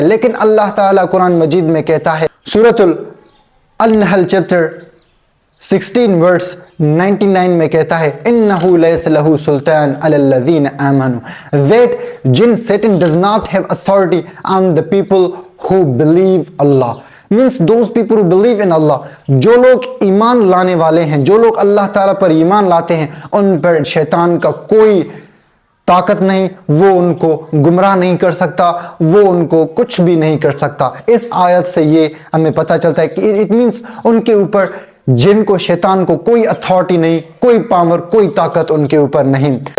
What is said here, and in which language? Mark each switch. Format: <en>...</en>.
<ur>لیکن اللہ تعالیٰ قرآن مجید میں کہتا ہے، سورۃ النحل چیپٹر 16 ورس 99 میں کہتا ہے</ur> <ar>انہو لیس لہو سلطان علی الذین آمنوا</ar> <en>that jinn Satan does not have authority on the people who believe Allah. means those people who believe in Allah.</en> <ur>جو لوگ ایمان لانے والے ہیں، جو لوگ اللہ تعالیٰ پر ایمان لاتے ہیں، ان پر شیطان کا کوئی طاقت نہیں، وہ ان کو گمراہ نہیں کر سکتا، وہ ان کو کچھ بھی نہیں کر سکتا. اس آیت سے یہ ہمیں پتہ چلتا ہے کہ</ur> <en>it means</en> <ur>ان کے اوپر جن کو، شیطان کو کوئی اتھارٹی نہیں، کوئی پاور، کوئی طاقت ان کے اوپر نہیں.</ur>